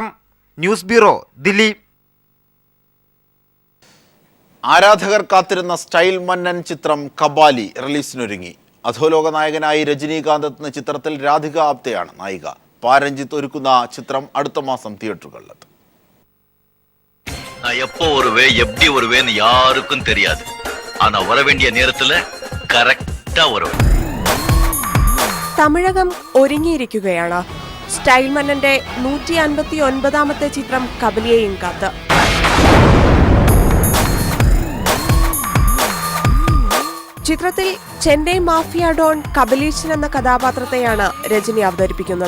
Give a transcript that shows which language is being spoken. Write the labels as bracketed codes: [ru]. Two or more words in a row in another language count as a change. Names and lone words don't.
[ml] ന്യൂസ് ബ്യൂറോ, ദില്ലി. ആരാധകർ കാത്തിരുന്ന സ്റ്റൈൽ മന്നൻ ചിത്രം കബാലി റിലീസിനൊരുങ്ങി. അധോലോക നായകനായി രജനീകാന്ത് എത്തുന്ന ചിത്രത്തിൽ രാധിക ആപ്തെയാണ് നായിക. പാരഞ്ജിത്ത് ഒരുക്കുന്ന ചിത്രം അടുത്ത മാസം തിയേറ്ററുകളിലെത്തും. [ta] நான் எப்போ வருவேன் எப்படி வருவேன்னு யாருக்கும் தெரியாது. ஆனா வர வேண்டிய நேரத்துல கரெக்டா லேட்டா வரும். [ml] തമിഴകം ഒരുങ്ങിയിരിക്കുകയാണ്. സ്റ്റൈൽ മന്നന്റെ 159ാമത്തെ ചിത്രം കബലിയെയും കാത്ത്. ചിത്രത്തിൽ ചെന്നൈ മാഫിയ ഡോൺ കബലീശൻ എന്ന കഥാപാത്രത്തെയാണ് രജനി അവതരിപ്പിക്കുന്നത്.